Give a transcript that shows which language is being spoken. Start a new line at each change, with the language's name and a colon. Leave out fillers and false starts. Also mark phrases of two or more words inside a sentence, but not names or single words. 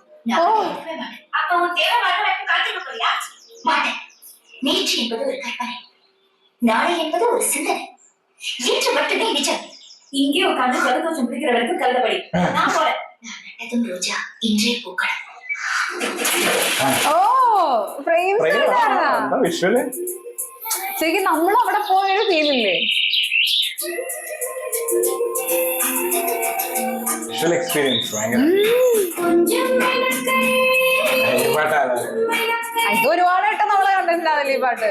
Tamil: அப்ப உன் தேவை வாழ்க்கை காத்திருக்க போறியா? மாட்டேன். நேற்று என்பது ஒரு கற்பனை, நாளை என்பது ஒரு சிந்தனை, இன்று மட்டுமே நிஜம். இங்கே உட்கார்ந்து ஜலதோஷம் பிடிக்கிற வரைக்கும் கலந்தபடி நான் போறேன். நான் நட்டதும் ரோஜா இன்றே பூக்கள்.
Malayalam: ഓ ഫ്രെയിംസ് വിഷ്വല് ശരിക്കും നമ്മൾ അവിടെ പോയൊരു ഫീലില്ലേ?
English: visual experience
Malayalam: ഭയങ്കര. ഇത് ഒരുപാട് വട്ടം നമ്മളെ കണ്ടിട്ടുണ്ടാവില്ലേ ഈ പാട്ട്?